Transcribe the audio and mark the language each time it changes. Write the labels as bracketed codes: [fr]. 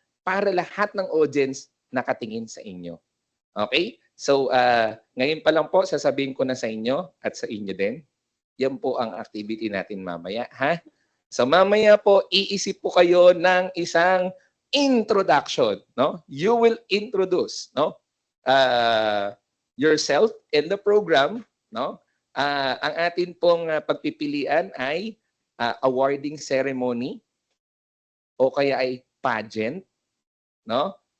[tl] Para lahat ng audience nakatingin sa inyo. Okay? So, ngayon pa lang po sasabihin ko na sa inyo at sa inyo din. Yan po ang activity natin mamaya, ha? So, mamaya po iisip po kayo ng isang introduction, no? [en] You will introduce, no? Yourself in the program, no? [tl] Ang atin pong pagpipilian ay awarding ceremony o kaya ay pageant, no?